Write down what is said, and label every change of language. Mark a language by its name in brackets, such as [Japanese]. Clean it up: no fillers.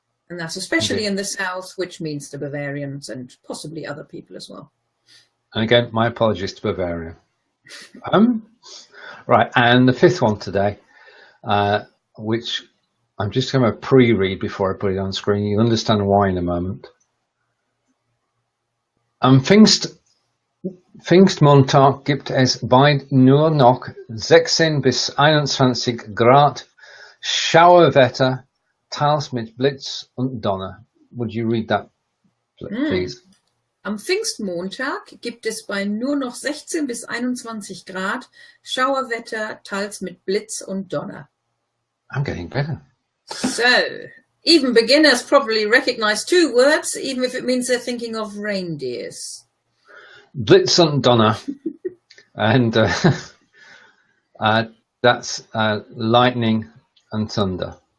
[English] And that's especially in the south, which means the Bavarians and possibly other people as well. And again, my apologies to Bavaria. Right, and the fifth one today, which I'm just going to pre-read before I put it on screen. You'll understand why in a moment. [German] Am Pfingstmontag gibt es bald nur noch 16 bis 21 Grad Schauerwetter, teils mit Blitz und Donner. [English] Would you read that, please? [German] Am Pfingstmontag gibt es bei nur noch 16 bis 21 Grad Schauerwetter, teils mit Blitz und Donner. [English] I'm getting better. So, even beginners probably recognize 2 words, even if it means they're thinking of reindeers. [German] Blitz und Donner. [English] And that's lightning and thunder.